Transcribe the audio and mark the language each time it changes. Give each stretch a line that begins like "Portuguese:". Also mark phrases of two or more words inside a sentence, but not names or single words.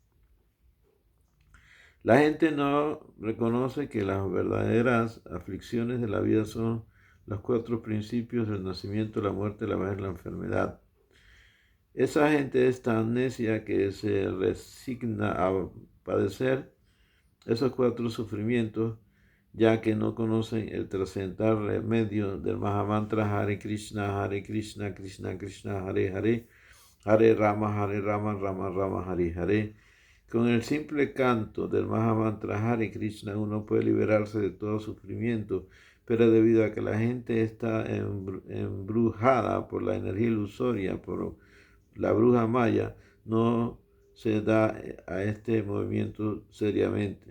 Spanish: La gente no reconoce que las verdaderas aflicciones de la vida son los 4 principios del nacimiento, la muerte, la vejez y la enfermedad. Esa gente es tan necia que se resigna a padecer esos 4 sufrimientos, ya que no conocen el trascendental remedio del Mahamantra Hare Krishna, Krishna Krishna, Hare Hare, Hare Rama, Rama Rama, Hare Hare. Con el simple canto del Mahamantra Hare Krishna uno puede liberarse de todo sufrimiento, pero debido a que la gente está embrujada por la energía ilusoria, por la bruja maya, no se da a este movimiento seriamente.